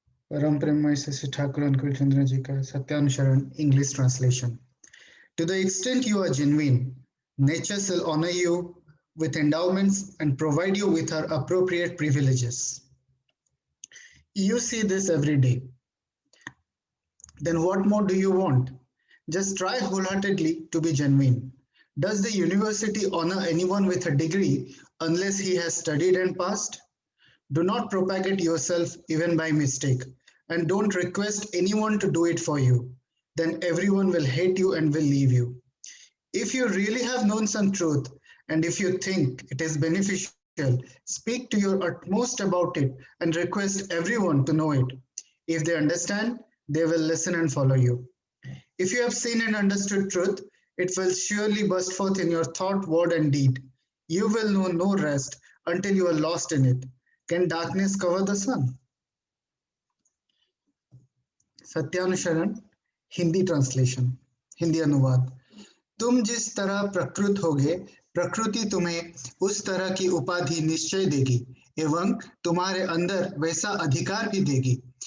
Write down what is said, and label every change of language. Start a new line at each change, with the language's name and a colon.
Hindi: परम प्रेममय श्री ठाकुर अनुकूल चंद्र जी का सत्यानुसरण English translation.
English: To the extent you are genuine, nature shall honor you with endowments and provide you with her appropriate privileges. You see this every day. Then what more do you want? Just try wholeheartedly to be genuine. Does the university honor anyone with a degree unless he has studied and passed? Do not propagate yourself even by mistake, and don't request anyone to do it for you. Then everyone will hate you and will leave you. If you really have known some truth, and if you think it is beneficial, speak to your utmost about it and request everyone to know it. If they understand, they will listen and follow you. If you have seen and understood truth, it will surely burst forth in your thought, word, and deed. You will know no rest until you are lost in it. Can darkness cover the sun?
Hindi: सत्यानुसरण Hindi translation, Hindi अनुवाद। तुम जिस तरह प्रकृत होगे, प्रकृति तुम्हें उस तरह की उपाधि निश्चय देगी एवं तुम्हारे अंदर वैसा अधिकार भी देगी।